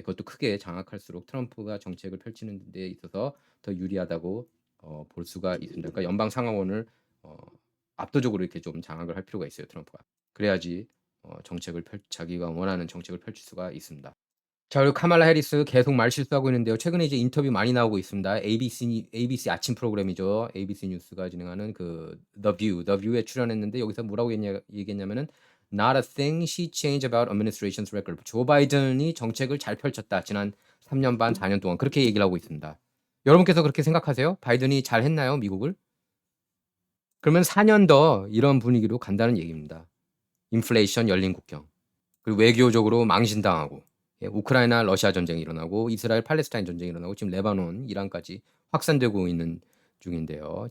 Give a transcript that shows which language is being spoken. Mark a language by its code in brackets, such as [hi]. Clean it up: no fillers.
[ko] 예, 그것도 크게 장악할수록 트럼프가 정책을 펼치는 데 있어서 더 유리하다고 볼 수가 있습니다. 그러니까 연방 상하원을 어, 압도적으로 이렇게 좀 장악을 할 필요가 있어요, 트럼프가. 그래야지 자기가 원하는 정책을 펼칠 수가 있습니다. 자, 그리고 카말라 해리스 계속 말 실수하고 있는데요. 최근에 이제 인터뷰 많이 나오고 있습니다. ABC 아침 프로그램이죠. ABC 뉴스가 진행하는 그 The View에 출연했는데 여기서 뭐라고 얘기했냐면은 [en] Not a thing she changed about administration's record. [ko] 조 바이든이 정책을 잘 펼쳤다. 지난 3년 반, 4년 동안 그렇게 얘기를 하고 있습니다. 여러분께서 그렇게 생각하세요? 바이든이 잘 했나요, 미국을? 그러면 4년 더 이런 분위기로 간다는 얘기입니다. 인플레이션, 열린 국경. 그리고 외교적으로 망신당하고 예, 우크라이나 러시아 전쟁이 일어나고 이스라엘 팔레스타인 전쟁이 일어나고 지금 레바논 이란까지 확산되고 있는 중인데요.